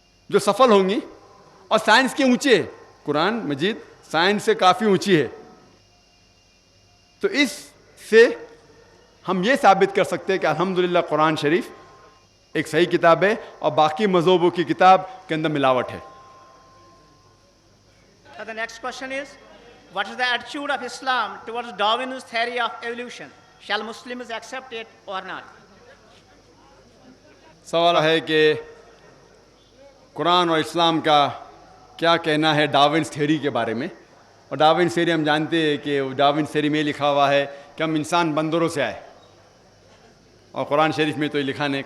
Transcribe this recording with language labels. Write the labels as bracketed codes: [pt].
[ur] جو سفل ہوں گی اور سائنس کے اونچے ہے. قرآن مجید سائنس سے کافی اونچی ہے. تو اس سے ہم یہ ثابت کر سکتے ہیں کہ الحمدللہ قرآن شریف ایک صحیح کتاب ہے اور باقی مذہبوں کی کتاب کے اندر ملاوٹ ہے. [en] The next question is, what is the attitude of Islam towards Darwin's theory of evolution? Shall Muslims accept it or not? [ur] سوال ہے کہ قرآن اور اسلام کا کیا کہنا ہے ڈاروینس تھیوری کے بارے میں. اور ڈاروینس تھیوری ہم جانتے ہیں کہ ڈاروینس تھیوری میں لکھا ہوا ہے کہ ہم انسان بندروں سے آئے, اور قرآن شریف میں تو یہ لکھا نہیں.